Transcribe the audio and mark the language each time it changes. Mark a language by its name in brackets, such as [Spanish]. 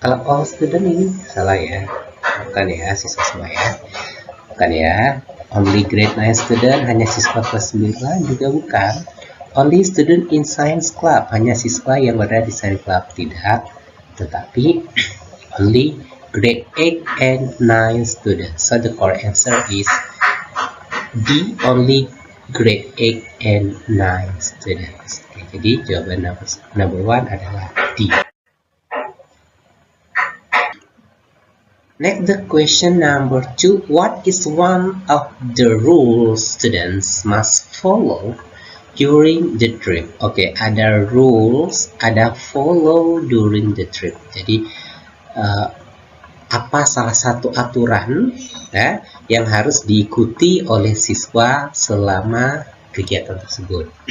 [Indonesian] Kalau all student ini salah ya. Bukan ya, siswa semua ya. Bukan ya. [English] Only grade 9 student, [Indonesian] hanya siswa kelas 9 juga bukan. [English] Only student in science club, [Indonesian] hanya siswa yang berada di science club, tidak. Tetapi [English] only grade 8 and 9 students. So the correct answer is D, only grade 8 and 9 students. [Indonesian] Oke, jadi jawaban number 1 adalah D. [English] Next, the question number 2. What is one of the rules students must follow during the trip? Oke, [Indonesian] ada [English] rules, ada follow during the trip. [Indonesian] Jadi apa salah satu aturan, ya, yang harus diikuti oleh siswa selama kegiatan tersebut?